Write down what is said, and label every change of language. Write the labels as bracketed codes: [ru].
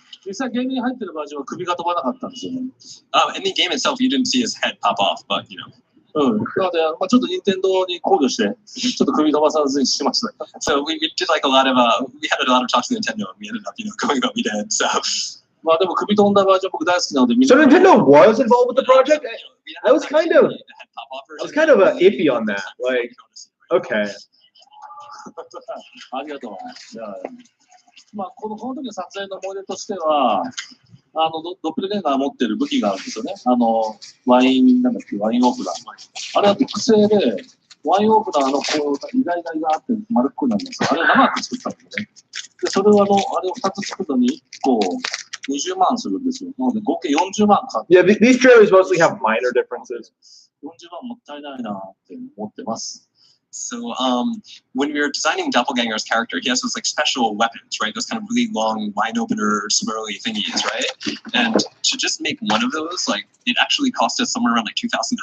[ja] 実際、ゲームに入ってるバージョンは首が飛ばなかったんですよね。 [en] In the game itself, you didn't see his head pop off, but you know. [ja] うん。なので、ちょっと任天堂に考慮して、ちょっと首飛ばさずにしました。 [en] So we did like a lot of we had a lot of talks with Nintendo, and we ended up going what we did. So. [ja] まあでも首飛んだバージョン僕大好きなので。 [en] So Nintendo was involved with the project. I was kind of iffy on that. Like, okay. [ja] ありがとう。じゃあ、まあこの時の撮影の思い出としては、ドッペルゲンガー持ってる武器があるんですよね。ワインオープナー。あれは特製で、ワインオープナーのこう、イガイガイがあって丸っこいなんですよ。あれを長く作ったんですよね。で、それをあれを2つ作るのに1個20万するんですよ。なので合計40万かかって。 [en] Yeah, these trailers mostly have minor differences. [ja] 40万もったいないなって思ってます。 [en] So when we were designing Doppelganger's character, he has those like special weapons, right? Those kind of really long wine opener swirly thingies, right? And to just make one of those, like it actually cost us somewhere around like $2,000.